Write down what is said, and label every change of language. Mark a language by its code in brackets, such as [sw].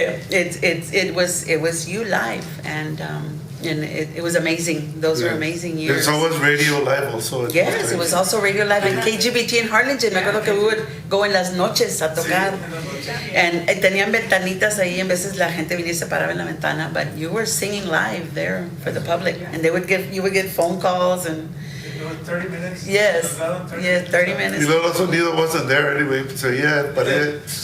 [en] It was you live, and it was amazing. Those were amazing years. It's always radio live also. Yes, it was also radio live in KGBT in Harlingen. [es] Me acuerdo que [en] we would go [es] en las noches a tocar. And tenían ventanitas ahí, en veces la gente venía y se paraba en la ventana, [en] but you were singing live there for the public. And you would get phone calls and 30 minutes. Yes, 30 minutes. [es] Y luego el sonido [en] wasn't there anyway, so yeah, pared.